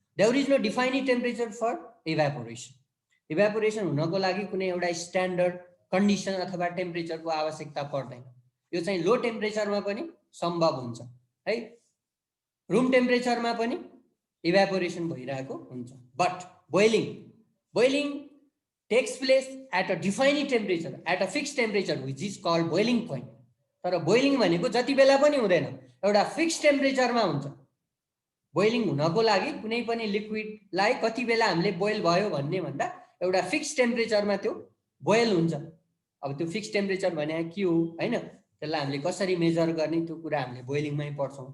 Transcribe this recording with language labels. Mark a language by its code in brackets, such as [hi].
[en] There is no defining temperature for evaporation. [ne] Evaporation हुनको लागि कुनै एउटा स्ट्यान्डर्ड कन्डिसन अथवा टेम्परेचरको आवश्यकता पर्दैन, यो चाहिँ लो टेम्परेचरमा पनि सम्भव हुन्छ है, रुम टेम्परेचरमा पनि इभ्यापोरेसन भइरहेको हुन्छ। [en] But boiling takes place at a defined temperature, at a fixed temperature which is called boiling point। [ne] तर बोइलिङ भनेको जति बेला पनि हुँदैन, एउटा फिक्स टेम्परेचरमा हुन्छ। बोइलिङ हुनको लागि कुनै पनि लिक्विडलाई कति बेला हामीले बोइल भयो भन्ने भन्दा एउटा फिक्स टेम्परेचरमा त्यो बोइल हुन्छ। अब त्यो फिक्स टेम्परेचर भने के हो हैन, त्यसलाई हामीले कसरी मेजर गर्ने त्यो कुरा हामीले बोइलिङमै पढ्छौँ।